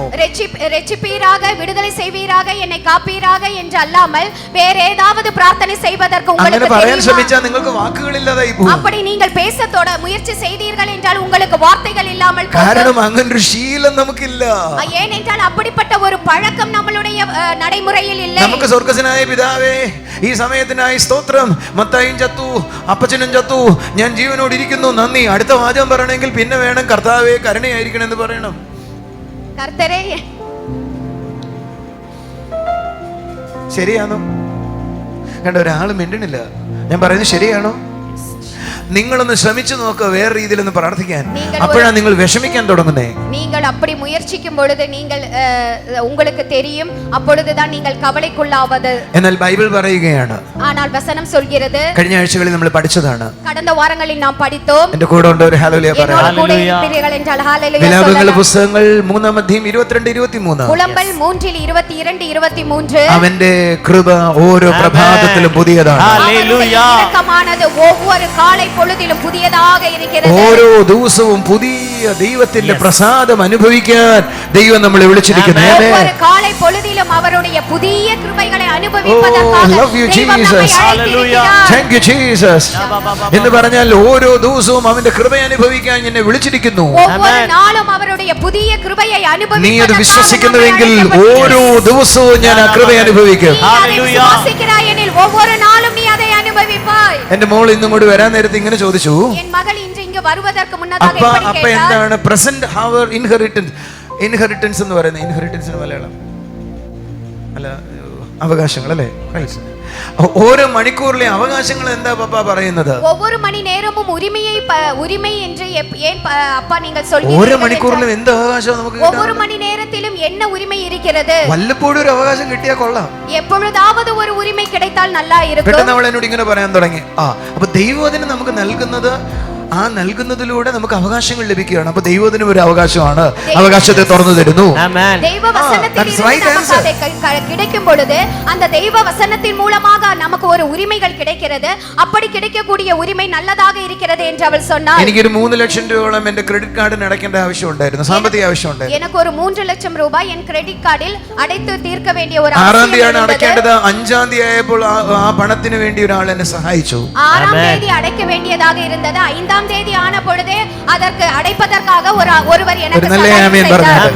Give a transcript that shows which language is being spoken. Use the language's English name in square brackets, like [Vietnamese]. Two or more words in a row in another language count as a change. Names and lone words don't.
[Tamil] ரட்சிப்பீராக, விடுதலை செய்வீராக, என்னை காப்பீராக என்று அல்லாமல் வேற ஏதாவது பிரார்த்தனை செய்வதற்கு உங்களுக்கு [Malayalam] അങ്ങനെ പറയാൻ [Tamil] தெரியுமா? [Malayalam] ശ്രമിച്ചാൽ നിങ്ങൾക്ക് വാക്കുകളില്ലാതായി പോകും. [Tamil] அப்படி நீங்கள் பேசத்தோட முயற்சி செய்தீர்கள் என்றால் உங்களுக்கு வார்த்தைகள் இல்லாமல் போகும். [Malayalam] കാരണം അങ്ങനൊരു ശീലം നമുക്കില്ല. [Tamil] ஏனென்றால் அப்படிப்பட்ட ஒரு பழக்கம் நம்மளுடைய நடைமுறையில் இல்லை. [Malayalam] നമുക്ക് സ്വർഗ്ഗസ്വനായ പിതാവേ, ഈ സമയത്തിനായി സ്തോത്രം. മത്തായിയും ചത്തു, അപ്പച്ചനും ചത്തു, ഞാൻ ജീവനോട് ഇരിക്കുന്നു, നന്ദി. അടുത്ത വാചകം പറയണമെങ്കിൽ പിന്നെ വേണം കർത്താവേ കരുണയായിരിക്കണം എന്ന് പറയണം. കർത്താവേ, ശരിയാണോ? കണ്ട, ഒരാൾ മിണ്ടണില്ല. ഞാൻ പറയുന്നത് ശരിയാണോ? നിങ്ങളൊന്ന് ശ്രമിച്ചു നോക്കുക വേറെ രീതിയിലൊന്ന് പ്രാർത്ഥിക്കാൻ. അപ്പോഴാണ് നിങ്ങൾ വിഷമിക്കാൻ തുടങ്ങുന്നേ. [Tamil] நீங்கள் அப்படி முயற்சிக்கும் பொழுது நீங்கள் உங்களுக்கு தெரியும், அப்பொழுதுதான் நீங்கள் கவலைக்குள்ளாவது. [Malayalam] എന്നാൽ ബൈബിൾ പറയുകയാണ്, [Tamil] ஆனால் வசனம் சொல்கிறது, [Malayalam] കഴിഞ്ഞ ആഴ്ചകളിൽ നമ്മൾ പഠിച്ചതാണ്, [Tamil] கடந்த வாரங்களில் நாம் படித்தோம். [Malayalam] എന്റെ കൂടെ ഉണ്ട് ഒരു ഹല്ലേലൂയ പറയാം. [Tamil] கூட இருக்கிறீர்கள் என்றாൽ ஹalleluya [Malayalam] വിലാപങ്ങളുടെ പുസ്തകങ്ങൾ 3:22-23. പുലമ്പൽ 3:22-23. അവന്റെ കൃപ ഓരോ പ്രഭാതത്തിലും പുതിയതാണ്. [Tamil] ஹalleluya. இரக்கமானது ஒவ்வொரு காலை பொழுதிலும் புதியதாக இருக்கிறது. [Malayalam] ഓരോ ദിവസവും പുതിയ വലിയ ദൈവത്തിന്റെ പ്രസാദം അനുഭവിക്കാൻ ദൈവം നമ്മളെ വിളിച്ചിരിക്കുന്നു. [Tamil] ஒவ்வொரு காலை பொழுதிலும் அவருடைய புதிய கிருபைகளை அனுபவிப்பதற்காக [English] love you, [Tamil] தெய்வம் நம்மை [English] Jesus. [Tamil] அழைத்திருக்கிறார். [English] Thank you, Jesus. [Malayalam] എന്ന് പറഞ്ഞാൽ ഓരോ ദിവസവും അവന്റെ കൃപ അനുഭവിക്കാൻ എന്നെ വിളിച്ചിരിക്കുന്നു. [Tamil] ஒவ்வொரு நாளும் அவருடைய புதிய கிருபையை [Malayalam] നീ അത് [Tamil] அனுபவிப்பதற்காக [Malayalam] വിശ്വസിക്കുന്നുവെങ്കിൽ [Tamil] நம்மை [Malayalam] ഓരോ ദിവസവും ഞാൻ ആ കൃപ അനുഭവിക്കും. [Tamil] நீ அதை விசுவாசிக்கிறாய் எனில் ஒவ்வொரு நாளும் நீ அதை அனுபவிப்பாய். [Malayalam] എന്റെ മോൾ ഇന്നും കൂടി വരാൻ നേരത്ത് ഇങ്ങനെ ചോദിച്ചു, [Tamil] என் மகள் இன்று இங்கு வருவதற்கு முன்னதாக [Malayalam] അപ്പ [Tamil] இப்படி கேட்டாள். [Malayalam] എന്താണ് [English] present hour inheritance [Malayalam] എന്ന് പറയുന്നത്? ഇൻഹെറിറ്റൻസിന് മലയാളം അല്ല, അവകാശങ്ങൾ അല്ലേ? ഓരോ മണിക്കൂറിലെ അവകാശങ്ങൾ എന്താ പപ്പ പറയുന്നത്? [Tamil] ஒவ்வொரு மணி நேரமும் உரிமை என்று ஏன் அப்பா நீங்கள் [Malayalam] ഓരോ [Tamil] சொல்கிறீர்கள்? [Malayalam] മണിക്കൂറിലും എന്ത് അവകാശം നമുക്ക് [Tamil] ஒவ்வொரு மணி நேரத்திலும் என்ன உரிமை இருக்கிறது? [Malayalam] വല്ലപ്പോഴും ഒരു അവകാശം കിട്ടിയാൽ കൊള്ളാം. [Tamil] எப்பொழுதாவது ஒரு உரிமை கிடைத்தால் நல்லா இருக்கும். [Malayalam] പെട്ടെന്ന് അവൾ എന്നോട് ഇങ്ങനെ പറയാൻ തുടങ്ങി, അപ്പൊ ദൈവത്തിന് നമുക്ക് നൽകുന്നത്, ആ നൽകുന്നതിലൂടെ നമുക്ക് അവകാശങ്ങൾ ലഭിക്കുകയാണ്. അപ്പൊ ദൈവത്തിന് ഒരു അവകാശമാണ്, അവകാശത്തെ തുറന്നു തരുന്നു. [Tamil] தெய்வ வசனத்தில் நமக்கு அதை கிடைக்கும் பொழுது அந்த தெய்வ வசனத்தின் மூலமாக நமக்கு ஒரு உரிமைகள் கிடைக்கிறது. அப்படி கிடைக்கக்கூடிய உரிமை நல்லதாக இருக்கிறது என்று அவள் சொன்னாள். [Malayalam] എനിക്കൊരു 3 ലക്ഷം രൂപയോളം എന്റെ [English] credit card [Malayalam] അടയ്ക്കേണ്ട ആവശ്യം ഉണ്ടായിരുന്നു, സാമ്പത്തിക ആവശ്യം ഉണ്ടായിരുന്നു. [Tamil] எனக்கு ஒரு 3 லட்சம் ரூபாய் என் [English] credit card [Tamil] அடைத்து தீர்க்க வேண்டிய ஒரு [Malayalam] 6ஆം തീയതിയാണ് അടയ്ക്കേണ്ടത്. 5ആം തീയതി ആയപ്പോൾ ആ പണത്തിന് വേണ്ടി ഒരാൾ എന്നെ സഹായിച്ചു. [Tamil] 6ஆம் தேதி அடைக்க வேண்டியதாக இருந்தது. 5ஆம் தேதி ஆன பொழுதே அதற்கு அடைப்பதற்காக ஒருவர் எனக்கு சகாயம் செய்தார்.